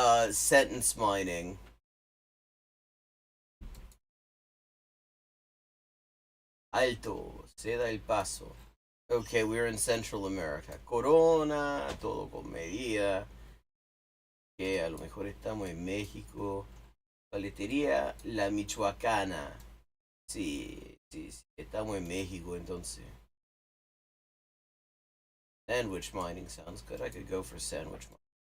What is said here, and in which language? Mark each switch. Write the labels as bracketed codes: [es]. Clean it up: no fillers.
[en] Sentence mining. [es] Alto, se da el paso. [en] Okay, we're in Central America. [es] Corona, todo con medida. Que a lo mejor estamos en México. Paletería La Michoacana. Sí, estamos en México entonces. [en] Sandwich mining sounds good. I could go for sandwich mining.